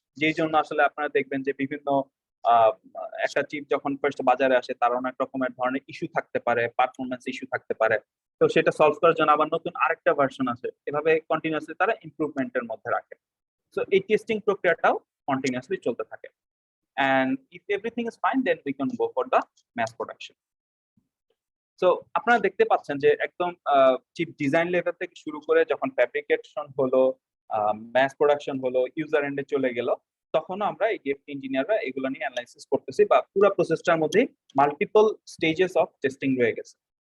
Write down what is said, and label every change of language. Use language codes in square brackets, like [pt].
[bn] যেই জন্য আসলে আপনারা দেখবেন যে বিভিন্ন একটা চিপ যখন ফার্স্ট বাজারে আসে তার অনেক রকমের ধরনের ইস্যু থাকতে পারে, পারফরমেন্স ইস্যু থাকতে পারে। তো সেটা সলভ করার জন্য আবার নতুন আরেকটা ভার্সন আছে, এভাবে কন্টিনিউয়াসলি তারা ইমপ্রুভমেন্টের মধ্যে রাখে। সো এই টেস্টিং প্রক্রিয়াটাও কন্টিনিউয়াসলি চলতে থাকে। [en] And if everything is fine, then we can go for the mass production. [bn] So আপনারা দেখতে পাচ্ছেন যে একদম চিপ ডিজাইন লেভেল থেকে শুরু করে যখন ফ্যাব্রিকেশন হলো, ম্যাস প্রোডাকশন হলো, ইউজার এন্ডে চলে গেল, তখনও আমরা এই ডিএফটি ইঞ্জিনিয়াররা এগুলো নিয়ে অ্যানালাইসিস করতেছি, বা পুরো প্রসেসটার মধ্যে মাল্টিপল স্টেজেস অফ টেস্টিং রয়ে গেছে।